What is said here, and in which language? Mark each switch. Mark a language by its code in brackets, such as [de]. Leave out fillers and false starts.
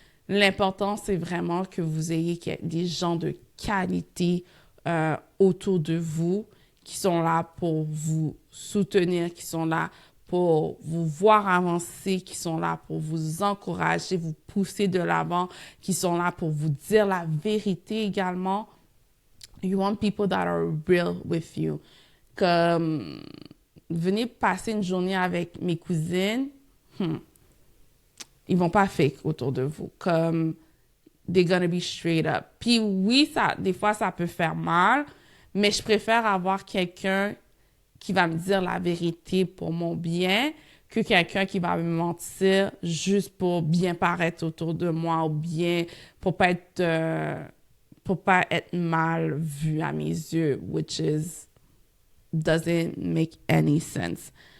[fr] L'important, c'est vraiment que vous ayez des gens de qualité autour de vous qui sont là pour vous soutenir, qui sont là pour vous voir avancer, qui sont là pour vous encourager, vous pousser de l'avant, qui sont là pour vous dire la vérité également. [en] You want people that are real with you. [fr] Comme, venez passer une journée avec mes cousines, ils vont pas fake autour de vous. [en] Comme, they're gonna be straight up. [fr] Puis oui, des fois, ça peut faire mal, mais je préfère avoir quelqu'un qui va me dire la vérité pour mon bien que quelqu'un qui va me mentir juste pour bien paraître autour de moi ou bien pour pas être mal vu à mes yeux, [en] which doesn't make any sense.